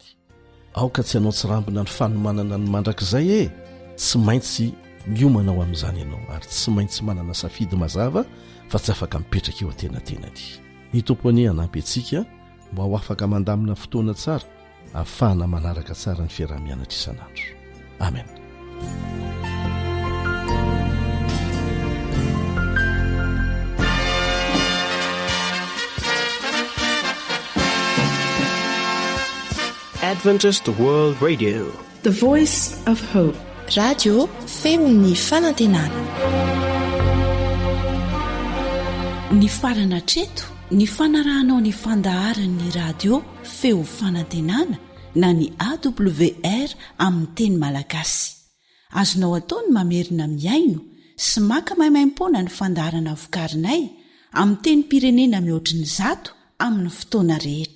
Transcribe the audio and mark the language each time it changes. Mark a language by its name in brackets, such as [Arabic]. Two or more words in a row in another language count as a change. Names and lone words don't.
[Malagasy] Aoka tsy hanao tsirambina ny fanomanana ny mandrakizay tsy maintsy miomana ao amin'izany ianao, ary tsy maintsy manana safidy mazava fa tsy afaka mipetraka eo an-tenatenany. Ny tompony hanampy antsika mba ho afaka mandamina fotoana tsara, ahafahana manaraka tsara ny fiarah-mianatra isan'andro. Amen. [English] Adventist World Radio, the voice of hope. [Malagasy] Radio feony fanantenana. Ny farana treto, ny fanarahanao ny fandaharan'ny radio feo fanantenana na ny AWR amin'ny teny malagasy. Azonao ataony mamerina miaino sy maka maimaim-pona ny fandaharana vokarinay amin'ny teny pirenena mihoatriny 100 amin'ny fotoana rehetra.